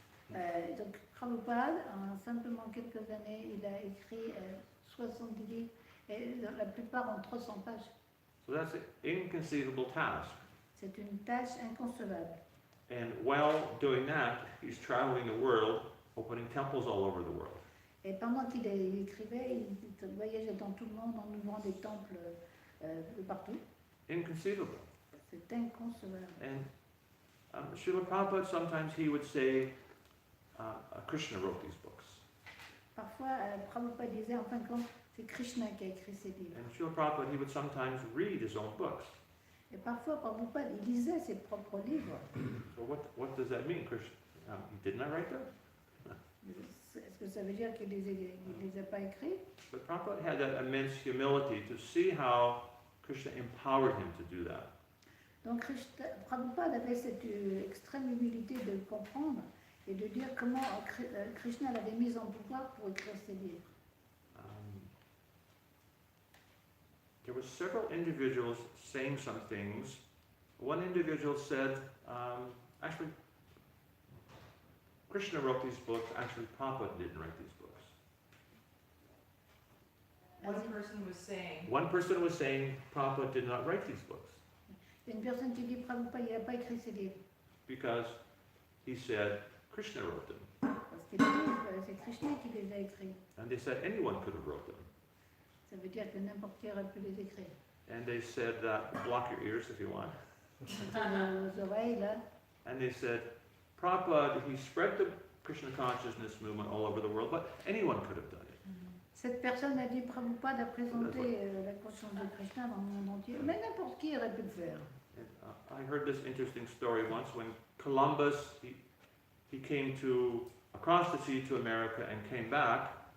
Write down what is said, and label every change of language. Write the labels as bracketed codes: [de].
[fr] Donc, Prabhupada, en simplement quelques années, il a écrit 70 livres, et la plupart en 300 pages. [en] So that's an inconceivable task. [fr] C'est une tâche inconcevable. [en] And while doing that, he's traveling the world, opening temples all over the world. [fr] Et pendant qu'il écrivait, il voyageait dans tout le monde en ouvrant des temples de partout. [en] Inconceivable. [fr] C'est inconcevable. [en] And Srila Prabhupada, sometimes he would say, Krishna wrote these books. [fr] Parfois, Prabhupada disait, en fin de compte, c'est Krishna qui a écrit ces livres. [en] And Srila Prabhupada, he would sometimes read his own books. [fr] Et parfois, Prabhupada, il lisait ses propres livres. [en] So what does that mean? Krishna, didn't I write them? [fr] Est-ce que ça veut dire qu'il les a pas écrits? [en] But Prabhupada had that immense humility to see how Krishna empowered him to do that. [fr] Donc Prabhupada avait cette extrême humilité de comprendre et de dire comment Krishna l'avait mis en pouvoir pour écrire ces livres. [en] There were several individuals saying some things. One individual said, actually, Krishna wrote these books. Actually, Prabhupada didn't write these books. One person was saying Prabhupada did not write these books [fr] Il y a une personne qui dit Prabhupada n'a pas écrit ces livres [en] because he said Krishna wrote them. [fr] parce qu'il a dit c'est Krishna qui les a écrits. [en] And they said anyone could have wrote them. [fr] Ça veut dire que n'importe qui aurait pu les écrire. [en] And they said, block your ears if you want. [fr] Vos oreilles là. [en] And they said, Prabhupada, he spread the Krishna consciousness movement all over the world, but anyone could have done it. [fr] Cette personne a dit Prabhupada a présenté la conscience de Krishna dans le monde entier, mais n'importe qui aurait pu le faire. [en] And, I heard this interesting story once when Columbus, he came across the sea to America and came back.